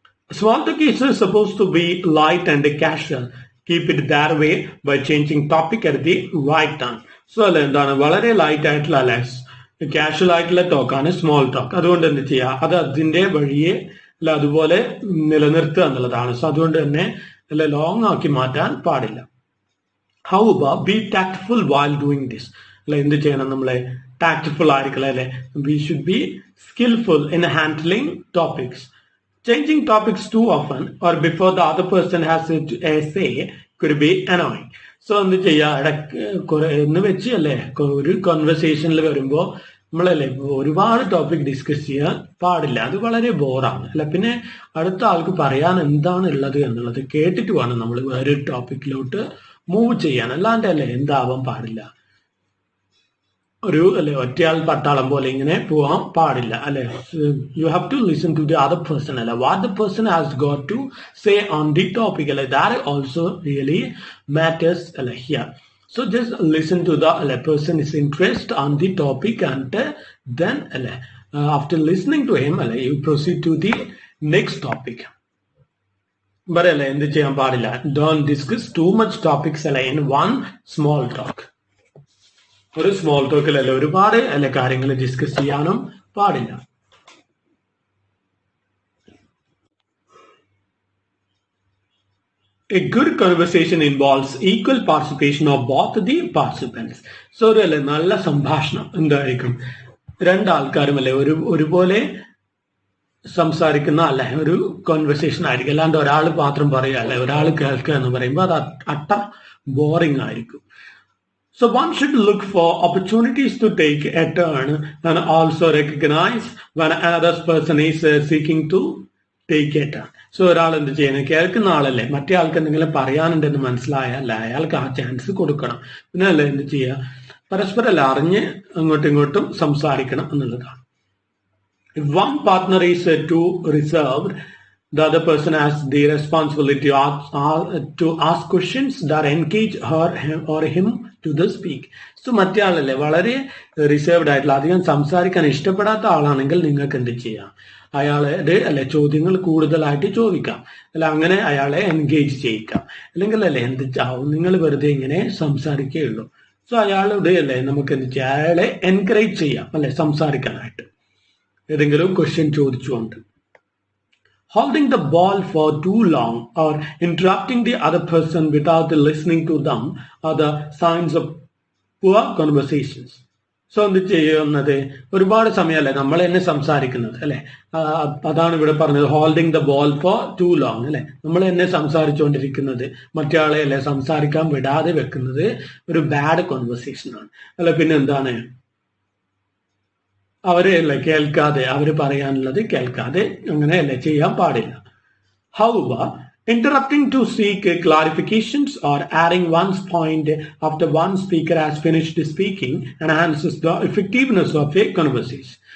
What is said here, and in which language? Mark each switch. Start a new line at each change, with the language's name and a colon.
English: Small talk is supposed to be light and casual. Keep it that way by changing topic at the right time.
Malayalam: So അല്ല എന്താണ് വളരെ light ആയിട്ടുള്ള അല്ലെ casual ആയിട്ടുള്ള ടോക്കാണ് small talk. അതുകൊണ്ട് എന്ത് ചെയ്യുക, അത് അതിന്റെ വഴിയെ അല്ല അതുപോലെ നിലനിർത്തുക എന്നുള്ളതാണ്. സോ അതുകൊണ്ട് തന്നെ അല്ല ലോങ് ആക്കി മാറ്റാൻ പാടില്ല.
English: However, be tactful while doing this.
Malayalam: അല്ല എന്ത് ചെയ്യണം, നമ്മളെ ടാക്ട്ഫുൾ ആയിരിക്കണം അല്ലെ.
English: We should be skillful in handling topics. Changing topics too often or before the other person has a say could be annoying.
Malayalam: So എന്ത് ചെയ്യുക, എന്ന് വെച്ച് അല്ലേ ഒരു കോൺവെർസേഷനിൽ വരുമ്പോൾ നമ്മളല്ലേ ഒരുപാട് ടോപ്പിക് ഡിസ്കസ് ചെയ്യാൻ പാടില്ല. അത് വളരെ ബോറാണ് അല്ല. പിന്നെ അടുത്ത ആൾക്ക് പറയാൻ എന്താണ് ഉള്ളത് എന്നുള്ളത് കേട്ടിട്ട് വേണം നമ്മൾ വേറൊരു ടോപ്പിക്കിലോട്ട് മൂവ് ചെയ്യാൻ. അല്ലാണ്ട് അല്ലേ എന്താവാൻ പാടില്ല, ഒരു അല്ലെ ഒറ്റയാൾ പട്ടാളം പോലെ ഇങ്ങനെ പോവാൻ പാടില്ല അല്ലെ.
English: You have to listen to the other person അല്ലെ, what the person has got to say on the topic അല്ലെ. That also really matters അല്ലെ here. So just listen to the person's interest on the topic and then after listening to him you proceed to the next topic. But
Malayalam: എന്ത് ചെയ്യാൻ പാടില്ല,
English: don't discuss too much topics in one small talk.
Malayalam: ഒരു small ടോക്കിൽ ഒരുപാട് കാര്യങ്ങൾ discuss ചെയ്യാനും പാടില്ല.
English: A good conversation involves equal participation of both the participants.
Malayalam: So നല്ല സംഭാഷണം എന്തായിരിക്കും, രണ്ടാൾക്കാരും ഒരുപോലെ സംസാരിക്കുന്ന ഒരു കോൺവെർസേഷൻ ആയിരിക്കും. അല്ലാണ്ട് ഒരാൾ മാത്രം പറയുക ഒരാൾ കേൾക്കുക എന്ന് പറയുമ്പോൾ അത് അട്ട ബോറിംഗ് ആയിരിക്കും.
English: So one should look for opportunities to take a turn and also recognize when another person is seeking to take a turn.
Malayalam: So ഒരാൾ എന്ത് ചെയ്യണം, കേൾക്കുന്ന ആളല്ലേ, മറ്റേ ആൾക്ക് എന്തെങ്കിലും പറയാനുണ്ടെന്ന് മനസ്സിലായല്ല അയാൾക്ക് ആ ചാൻസ് കൊടുക്കണം. പിന്നെ എന്ത് ചെയ്യുക, പരസ്പരം അറിഞ്ഞ് അങ്ങോട്ടും ഇങ്ങോട്ടും സംസാരിക്കണം എന്നുള്ളതാണ്.
English: If one partner is too reserved, the other person has the responsibility to ask questions that engage her or him to the speak.
Malayalam: So മറ്റേ ആളല്ലേ വളരെ റിസർവ്ഡ് ആയിട്ടുള്ള അധികം സംസാരിക്കാൻ ഇഷ്ടപ്പെടാത്ത ആളാണെങ്കിൽ നിങ്ങൾക്ക് എന്ത് ചെയ്യാം, അയാളുടെ ചോദ്യങ്ങൾ കൂടുതലായിട്ട് ചോദിക്കാം, അങ്ങനെ അയാളെ എൻഗേജ് ചെയ്യിക്കാം. അല്ലെങ്കിൽ എന്ത് നിങ്ങൾ വെറുതെ ഇങ്ങനെ സംസാരിക്കുകയുള്ളൂ. സോ അയാളുടെ നമുക്ക് എന്ത് ചെയ്യാം, അയാളെ എൻകറേജ് ചെയ്യാം സംസാരിക്കാനായിട്ട് ഏതെങ്കിലും ക്വസ്റ്റ്യൻ ചോദിച്ചുകൊണ്ട്.
English: Holding the ball for too long or interrupting the other person without listening to them are the signs of poor conversations.
Malayalam: So എന്ത് ചെയ്യുന്നത്, ഒരുപാട് സമയമല്ലേ നമ്മൾ തന്നെ സംസാരിക്കുന്നത് അല്ലെ. അതാണ് ഇവിടെ പറഞ്ഞത്,
English: holding the ball for too long
Malayalam: അല്ലെ. നമ്മൾ തന്നെ സംസാരിച്ചുകൊണ്ടിരിക്കുന്നത് മറ്റേ ആളെ സംസാരിക്കാൻ വിടാതെ വെക്കുന്നത് ഒരു ബാഡ് കോൺവെർസേഷൻ ആണ് അല്ലെ. പിന്നെ എന്താണ്, അവരെ കേൾക്കാതെ, അവര് പറയാനുള്ളത് കേൾക്കാതെ അങ്ങനെ ചെയ്യാൻ പാടില്ല.
English: However, interrupting to seek clarifications or adding one's point after one speaker has finished speaking enhances the effectiveness of a conversation.